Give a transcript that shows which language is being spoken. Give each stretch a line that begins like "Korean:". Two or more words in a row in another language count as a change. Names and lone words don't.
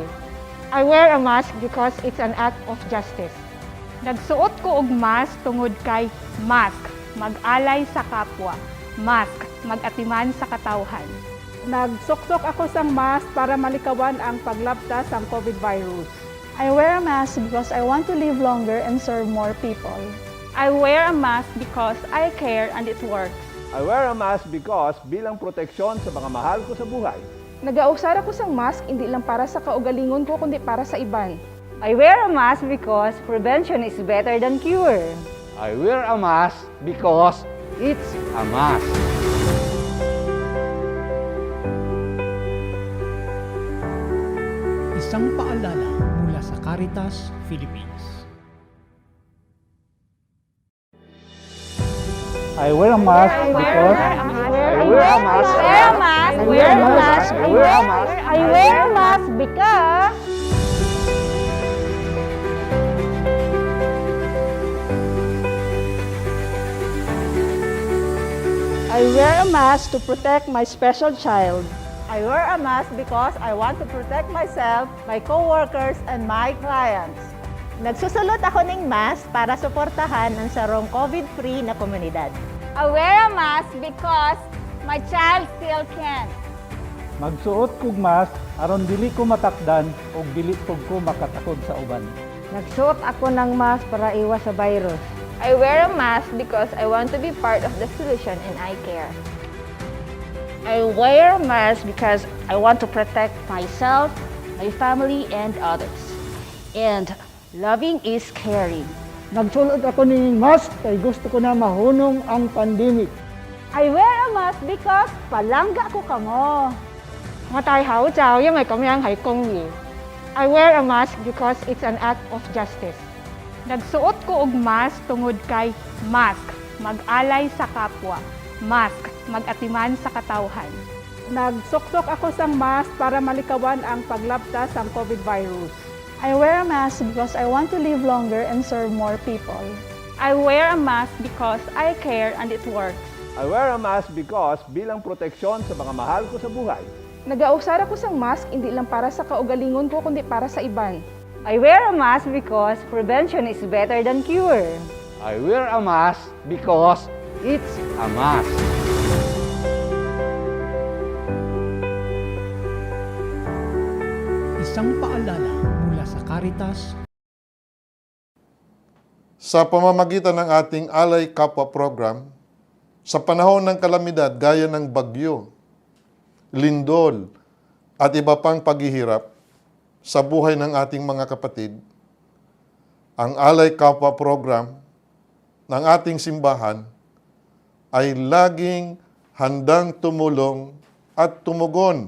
English: I wear a mask because it's an act of justice.
Cebuano: Nagsuot ko og mask tungod kay mask, mag-alay sa kapwa. Mask, mag-atiman sa katawhan.
Hiligaynon: Nagsuksok ako sang mask para malikawan ang paglabta sa COVID virus.
English: I wear a mask because I want to live longer and serve more people. I wear a mask because I care and it works. I wear a mask because
Filipino: bilang proteksyon sa mga mahal ko sa buhay.
Hiligaynon: Nagausar ako sang mask hindi lang para sa kaugalingon ko kundi para sa iban.
English: I wear a mask because prevention is better than cure. I wear a mask because it's a mask.
Filipino: Isang paalala mula sa Caritas, Philippines.
English: I wear a mask because I wear a mask. I wear a mask. I wear a mask. I wear a mask. I wear a mask because I wear a mask to protect my special child. I wear a mask because I want to protect myself, my co-workers, and my clients.
Bikol: Nagsusulot ako ng mask para suportahan ang sarong COVID-free na komunidad.
English: I wear a mask because my child still can't.
Cebuano: magsuot kog mask aron dili ko matakdan ug dili pug ko makatakod sa uban.
Filipino: Nagsuot ako ng mask para iwas sa virus.
English: I wear a mask because I want to be part of the solution and I care. I wear a mask because I want to protect myself, my family, and others. And loving is caring.
Cebuano: Nagsulod ako ning mask kay gusto ko na mahunong ang pandemic.
English: I wear a mask because
Hiligaynon: palangga ko kamo. Nga tayo hao chow, yung may kamyang hay kongyi.
English: I wear a mask because it's an act of justice.
Cebuano: Nagsuot ko og mask tungod kay mask, mag-alay sa kapwa. Mask, mag-atiman sa katawhan.
Hiligaynon: Nagsuksok ako sang mask para malikawan ang paglabtas sang COVID virus.
English: I wear a mask because I want to live longer and serve more people. I wear a mask because I care and it works. I wear a mask because
Filipino: bilang proteksyon sa mga mahal ko sa buhay.
Hiligaynon: Nagausara ko sang mask hindi lang para sa kaugalingon ko kundi para sa iban.
English: I wear a mask because prevention is better than cure. I wear a mask because it's a mask.
Filipino: Isang paalala mula sa Caritas. Sa pamamagitan ng ating Alay Kapwa program, sa panahon ng kalamidad gaya ng bagyo, lindol, at iba pang paghihirap sa buhay ng ating mga kapatid, ang Alay Kapwa program ng ating simbahan ay laging handang tumulong at tumugon.